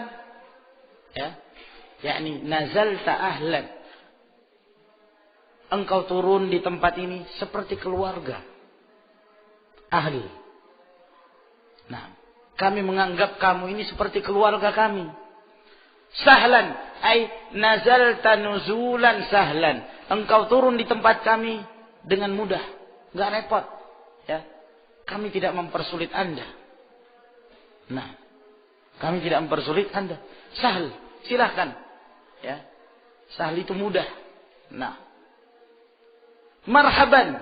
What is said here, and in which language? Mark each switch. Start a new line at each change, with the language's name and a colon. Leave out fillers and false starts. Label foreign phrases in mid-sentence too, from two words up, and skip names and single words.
Indonesian: Ya, yakni
Arabic: نزلت أهلا.
Indonesian: Engkau turun di tempat ini seperti keluarga. Ahli. Nah, kami menganggap kamu ini seperti keluarga kami.
Arabic: سهلا أي نزلت نزولا سهلا.
Indonesian: Engkau turun di tempat kami dengan mudah, enggak repot. Ya. Kami tidak mempersulit Anda. Nah, kami tidak mempersulit Anda. Sahl, silahkan. Ya. Sahl itu mudah. Nah, marhaban.